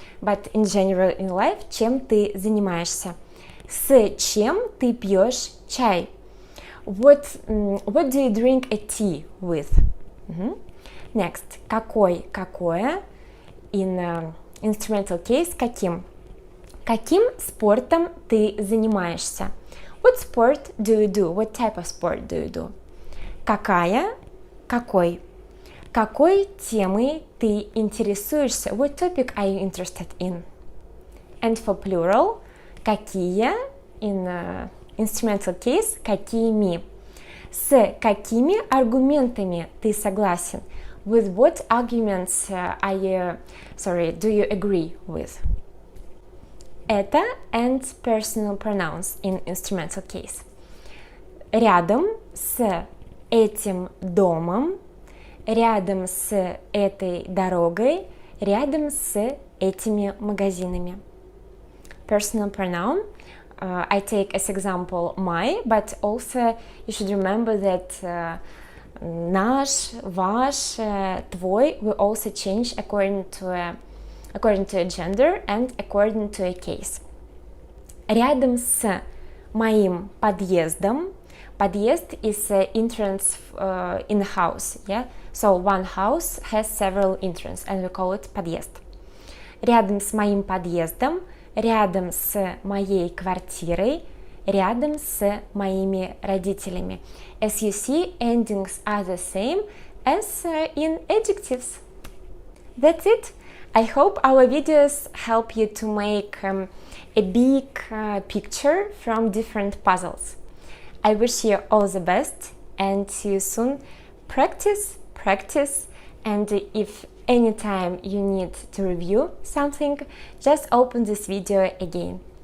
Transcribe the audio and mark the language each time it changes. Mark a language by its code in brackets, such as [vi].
[en] But in general in life, [ru] чем ты занимаешься? С чем ты пьешь чай? [en] What do you drink a tea with? Next, [ru] какой, какое, [en] in instrumental case, каким. [ru] Каким спортом ты занимаешься? [en] What sport do you do? What type of sport do you do? [ru] Какая, какой. Какой темой ты интересуешься? [en] What topic are you interested in? And for plural, какие, in instrumental case, какими. [ru] С какими аргументами ты согласен? [en] With what arguments do you agree with? Это and personal pronouns in instrumental case. [ru] Рядом с этим домом, рядом с этой дорогой, рядом с этими магазинами. [en] Personal pronoun, I take as example my, but also you should remember that [ru] наш, ваш, твой [en] will also change according to a gender and according to a case. [ru] Рядом с моим подъездом. [en] Подъезд is entrance in a house, yeah? So one house has several entrances and we call it подъезд. [ru] Рядом с моим подъездом, рядом с моей квартирой, рядом с моими родителями. [en] As you see, endings are the same as in adjectives. That's it. I hope our videos help you to make a big picture from different puzzles. I wish you all the best and see you soon. Practice, practice, and if anytime you need to review something, just open this video again.